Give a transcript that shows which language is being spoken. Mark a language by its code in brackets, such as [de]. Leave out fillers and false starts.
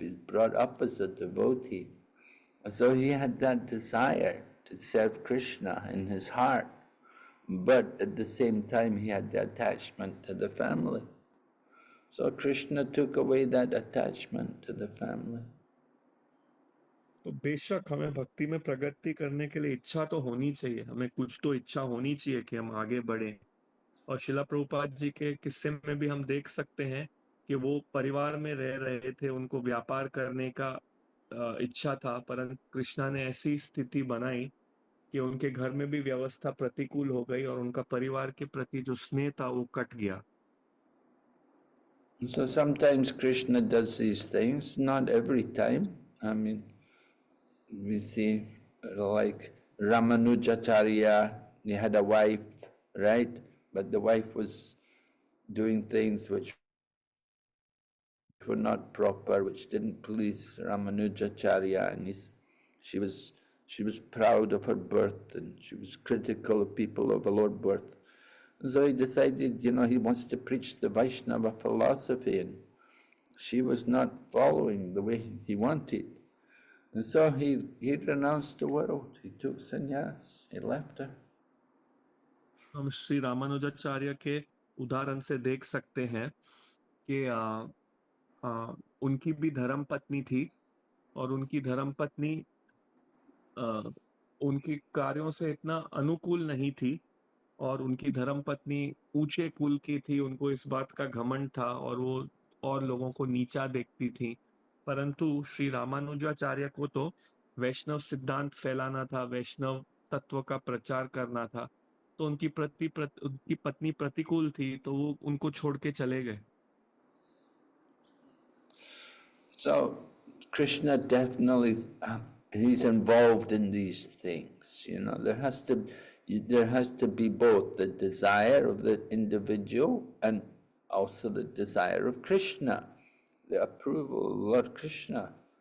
[en] He's brought up as a devotee. So he had that desire to serve Krishna in his heart. but at the same time he had the attachment to the family. So Krishna took away that attachment to the family. [hi] तो बेशक हमें भक्ति में प्रगति करने के लिए इच्छा तो होनी चाहिए, हमें कुछ तो इच्छा होनी चाहिए कि हम आगे बढ़े। और शिला प्रभुपाद जी के किस्से में भी हम देख सकते हैं कि वो परिवार में रह रहे थे, उनको व्यापार करने का इच्छा था, परंतु कृष्णा ने ऐसी स्थिति बनाई कि उनके घर में भी व्यवस्था प्रतिकूल हो गई और उनका परिवार के प्रति जो स्नेह था वो कट गया। [en] So sometimes Krishna does these things, not every time. I mean, we see like Ramanujacharya, he had a wife, right? But the wife was doing things which were not proper, which didn't please Ramanujacharya, and she was proud of her birth, and she was critical of people of the Lord birth. And so he decided, he wants to preach the Vaishnava philosophy, and she was not following the way he wanted. And so he renounced the world. He took sannyas. He left her. [hi] हम श्री रामानुजाचार्य के उदाहरण से देख सकते हैं कि उनकी भी धर्म पत्नी थी और उनकी धर्म पत्नी उनके कार्यों से इतना अनुकूल नहीं थी और उनकी धर्म पत्नी ऊंचे कुल की थी, उनको इस बात का घमंड था और वो और लोगों को नीचा देखती थी। परंतु श्री रामानुजाचार्य को तो वैष्णव सिद्धांत फैलाना था, वैष्णव तत्व का प्रचार करना था, तो उनकी पत्नी प्रतिकूल थी, तो वो उनको छोड़ के चले गए। [en] So Krishna definitely, he's involved in these things. There has to be both the desire of the individual and also the desire of Krishna, the approval of Lord Krishna.